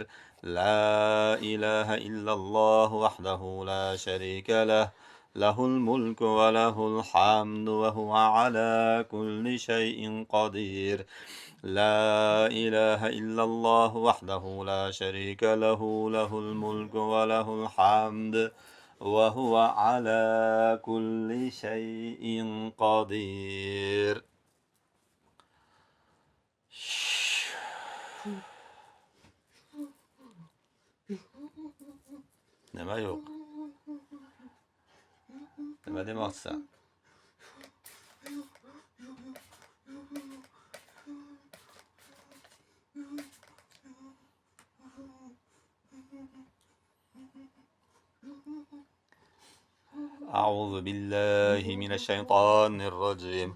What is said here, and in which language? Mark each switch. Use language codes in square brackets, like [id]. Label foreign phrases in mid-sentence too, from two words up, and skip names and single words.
[ar] لا إله إلا الله وحده لا شريك له، له الملك وله الحمد وهو على كل شيء قدير. لا إله إلا الله وحده لا شريك له، له الملك وله الحمد وهو على كل شيء قدير. [uz] Nima yo'q? Nima demoqchisan? [ar] أعوذ بالله من الشيطان الرجيم.